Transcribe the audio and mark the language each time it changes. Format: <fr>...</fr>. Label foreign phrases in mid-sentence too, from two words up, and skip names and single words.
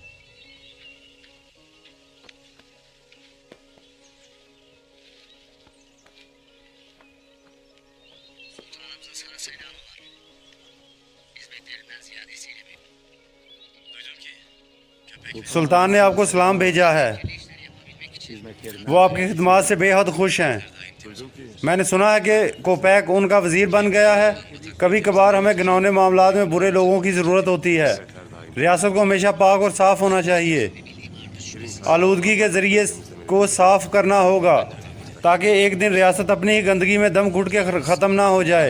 <tr>Sultanımızın sana selamı var. Hizmetlerinden ziyadesiyle mi? Duydum ki köpek</tr> <ur>سلطان نے آپ کو سلام بھیجا ہے.</ur> <tr>işleri yapabilmek için Hizmetlerinden</tr> <ur>وہ آپ کی خدمت سے بے حد خوش ہیں۔ میں نے سنا ہے کہ کوپیک ان کا وزیر بن گیا ہے. کبھی کبھار ہمیں گھناؤنے معاملات میں برے لوگوں کی ضرورت ہوتی ہے. ریاست کو ہمیشہ پاک اور صاف ہونا چاہیے۔ آلودگی کے ذریعے کو صاف کرنا ہوگا تاکہ ایک دن ریاست اپنی ہی گندگی میں دم گھٹ کے ختم نہ ہو جائے.</ur>